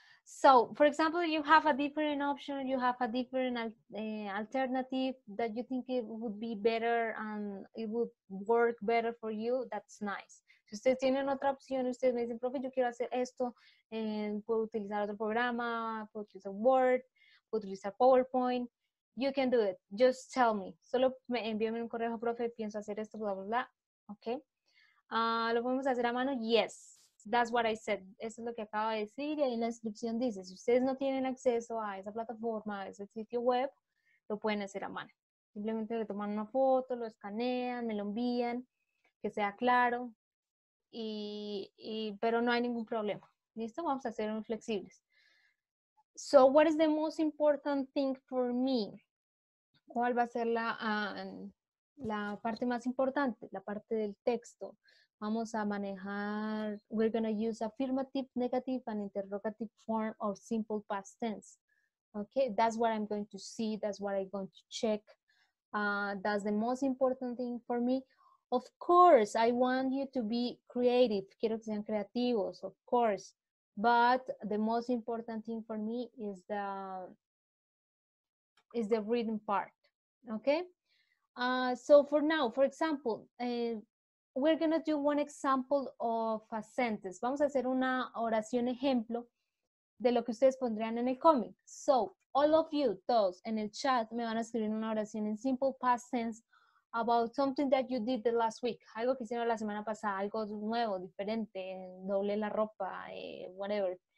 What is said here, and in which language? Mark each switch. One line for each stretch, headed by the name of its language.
English: So, for example, you have a different option, you have a different alternative that you think it would be better and it would work better for you, that's nice.
Spanish: Si ustedes tienen otra opción, ustedes me dicen, profe, yo quiero hacer esto, puedo utilizar otro programa, puedo utilizar Word, puedo utilizar PowerPoint,
English: you can do it. Just tell me.
Spanish: Solo envíame un correo, profe, pienso hacer esto, bla, bla, bla.
English: Ok.
Spanish: ¿Lo podemos hacer a mano?
English: Yes. That's what I said.
Spanish: Eso es lo que acabo de decir y ahí en la descripción dice, si ustedes no tienen acceso a esa plataforma, a ese sitio web, lo pueden hacer a mano. Simplemente le toman una foto, lo escanean, me lo envían, que sea claro, pero no hay ningún problema. ¿Listo? Vamos a ser muy flexibles.
English: So, what is the most important thing for me?
Spanish: ¿Cuál va a ser la parte más importante? La parte del texto. Vamos a manejar,
English: we're going to use affirmative, negative, and interrogative form or simple past tense. Okay, that's what I'm going to see. That's what I'm going to check. That's the most important thing for me. Of course, I want you to be creative.
Spanish: Quiero que sean creativos,
English: of course. But the most important thing for me is the reading part. Okay. So for now, for example, we're going to do one example of a sentence.
Spanish: Vamos a hacer una oración ejemplo de lo que ustedes pondrían en el cómic.
English: So, all of you,
Spanish: todos, en el chat me van a escribir una oración en
English: simple past tense about something that you did the last week.
Spanish: Algo que hicieron la semana pasada, algo nuevo, diferente, doblé la ropa,
English: whatever.